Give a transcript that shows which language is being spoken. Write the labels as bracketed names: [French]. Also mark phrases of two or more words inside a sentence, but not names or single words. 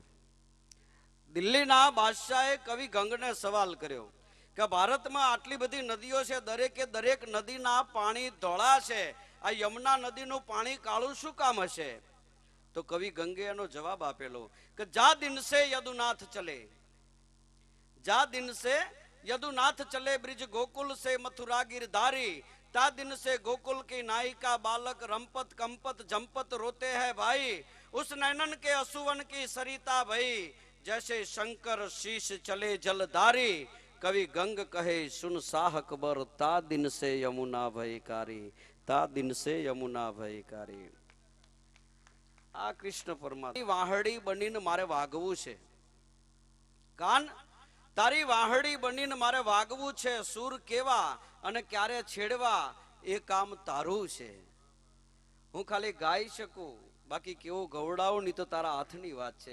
[Gujarati] દિલ્હીના બાદશાહે કવિ ગંગને સવાલ કર્યો કે ભારતમાં આટલી બધી નદીઓ છે, દરેકે દરેક નદીના પાણી ધોળા છે, આ યમુના નદીનું પાણી કાળું શું કામ હશે? તો કવિ ગંગે એનો જવાબ આપેલો કે [Braj] जा दिन से यदुनाथ चले, જા દિન સે यदुनाथ चले ब्रिज गोकुल से मथुरा गिरधारी, ता दिन से गोकुल की नायिका बालक रंपत कंपत जंपत रोते हैं भाई, उस नैनन के असुवन की सरिता भई, जैसे शंकर शीश चले जलधारी, कवि गंग कहे सुन साह अकबर, ता दिन से यमुना भयकारी, ता दिन से यमुना भयकारी. [Gujarati] આ કૃષ્ણ પરમાત્મા વાહડી બનીને મારે વાગવું છે, કાન તારી વાહડી બનીને મારે વાગવું છે, સૂર કેવા અને ક્યારે છેડવા એ કામ તારું છે. હું ખાલી ગાઈ શકું, બાકી કેવું ગવડાવું નહીં તો તારા હાથની વાત છે.